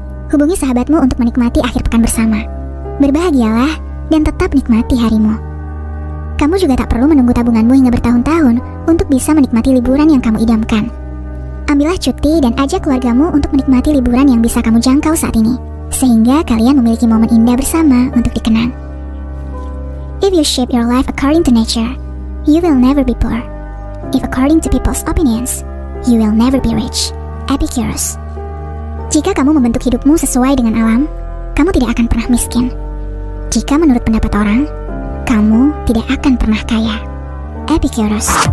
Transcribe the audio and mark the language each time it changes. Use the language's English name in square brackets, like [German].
[Indonesian] Hubungi sahabatmu untuk menikmati akhir pekan bersama. Berbahagialah dan tetap nikmati harimu. Kamu juga tak perlu menunggu tabunganmu hingga bertahun-tahun untuk bisa menikmati liburan yang kamu idamkan. Ambillah cuti dan ajak keluargamu untuk menikmati liburan yang bisa kamu jangkau saat ini, sehingga kalian memiliki momen indah bersama untuk dikenang. [English] If you shape your life according to nature, you will never be poor. If according to people's opinions, you will never be rich. Epicurus. [Indonesian] Jika kamu membentuk hidupmu sesuai dengan alam, kamu tidak akan pernah miskin. Jika menurut pendapat orang, kamu tidak akan pernah kaya. Epicurus.